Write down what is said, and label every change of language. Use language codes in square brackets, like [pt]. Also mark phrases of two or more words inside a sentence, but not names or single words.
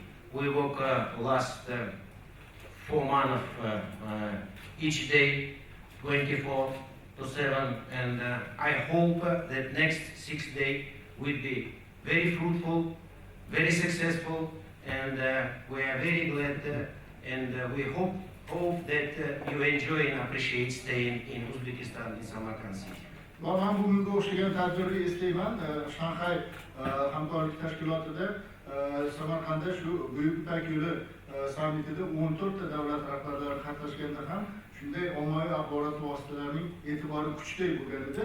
[en] We work last 4 months each day, 24/7, and I hope that next 6 days will be very fruitful, very successful, and we are very glad and we hope that you enjoy and appreciate staying in Uzbekistan, in Samarkand city. [uz] Men bugunga o'xshagan tadbirni eslayman. Shanghai hamkorlik tashkilotida Samarqandda shu Buyuk Ipak yo'li sammitida 14 ta davlat rahbarlari qatnashganda ham shunday ommaviy axborot vositalarining e'tibori kuchli bo'lgan edi.